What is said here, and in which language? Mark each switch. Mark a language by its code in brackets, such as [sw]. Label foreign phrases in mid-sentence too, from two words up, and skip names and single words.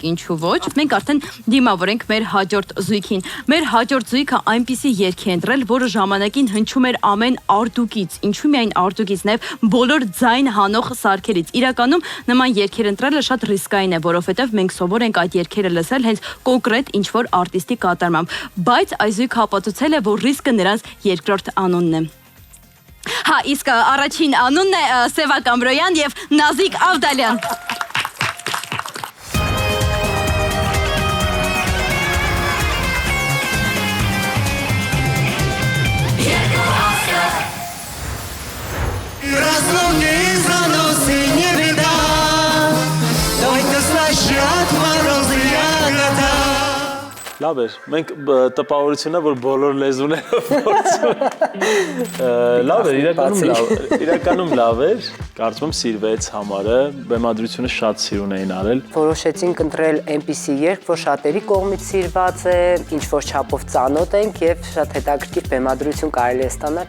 [hy] ինչու ոչ մենք արդեն դիմավորենք մեր հաջորդ զույգին մեր հաջորդ զույգը այնպիսի երգ է ընտրել որը ժամանակին հնչում էր ամեն արտուկից, ինչու միայն արտուկից, նաև բոլոր ձայն հանող սարքերից։ Իրականում նման երգեր ընտրելը շատ ռիսկային է, որովհետև մենք սովոր ենք այդ երգերը լսել հենց կոնկրետ ինչ-որ արտիստի կատարմամբ, բայց Այզույք ապացուցել է, որ ռիսկը նրանց երկրորդ անունն է։ Հա, իսկ առաջին անունն է Սևակ Ամրոյան եւ Նազիկ Ավդալյան։ [ru] Разлуки заносы не беда, только слышат морозные года. [hy] Լավ էր, մենք տպավորությունն է, որ բոլոր լեզուներով փորձում լավ էր, իրականում լավ էր, կարծում եմ սիրվեց համարը, բեմադրությունը շատ սիրուն էին արել Որոշեցինք ընտրել այնպիսի երգ, որ շատերի կողմից սիրված է, ինչ-որ չափով ծանոթ ենք եւ շատ հետաքրքիր բեմադրություն կարելի է ստանալ